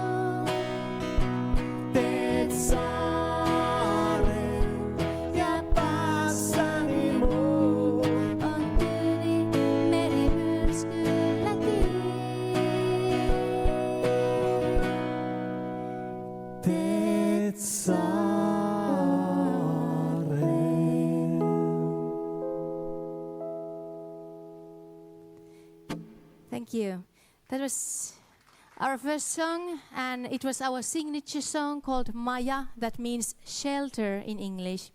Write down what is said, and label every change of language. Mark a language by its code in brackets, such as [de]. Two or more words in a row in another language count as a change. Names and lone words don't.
[fi] Teet saaren ja päässäni mun on Tyynin meri myrskylläkin. Teet saaren. [en] Thank you. That was our first song, and it was our signature song called Maja, that means shelter in English.